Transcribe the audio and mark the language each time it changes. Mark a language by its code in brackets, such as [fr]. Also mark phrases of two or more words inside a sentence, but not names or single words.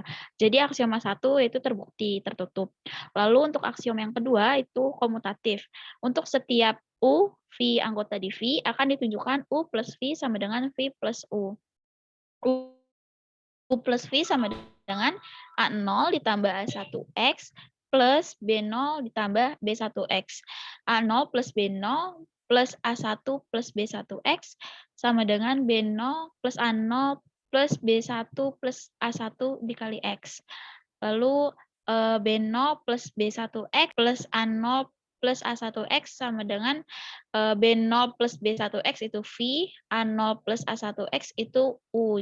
[id] Jadi aksioma 1 itu terbukti tertutup. Lalu untuk aksioma yang kedua itu komutatif. Untuk setiap U, V anggota di V akan ditunjukkan U plus V sama dengan V plus U. U plus V sama dengan A0 ditambah A1X plus B0 ditambah B1X. A0 plus B0 plus A1 plus B1X sama dengan B0 plus A0 plus B1 plus A1 dikali X. Lalu B0 plus B1X plus A0 plus A1X sama dengan B0 plus B1X itu V, A0 plus A1X itu U.